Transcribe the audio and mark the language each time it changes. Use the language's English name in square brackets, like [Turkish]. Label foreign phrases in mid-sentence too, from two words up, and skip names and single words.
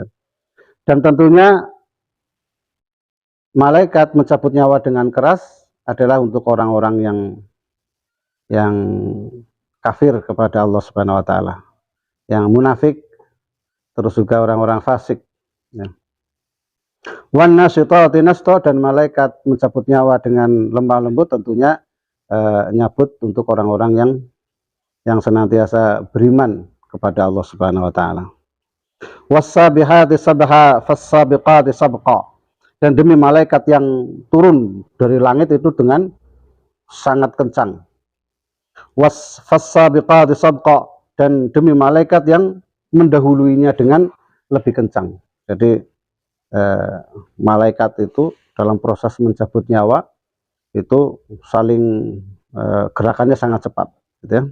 [Indonesian] Dan tentunya malaikat mencabut nyawa dengan keras adalah untuk orang-orang yang kafir kepada Allah [Arabic] سبحانه وتعالى, [Indonesian] yang munafik, terus juga orang-orang fasik, ya. [Arabic] والناشطات نشطا, [Indonesian] dan malaikat mencabut nyawa dengan lemah lembut tentunya nyabut untuk orang-orang yang senantiasa beriman kepada Allah [Arabic] سبحانه وتعالى. والسابحات سبحا فالسابقات سبقا, [Indonesian] dan demi malaikat yang turun dari langit itu dengan sangat kencang. [Arabic] والسابقات سبقا, [Indonesian] dan demi malaikat yang mendahuluinya dengan lebih kencang. Jadi malaikat itu dalam proses mencabut nyawa itu saling gerakannya sangat cepat, gitu ya.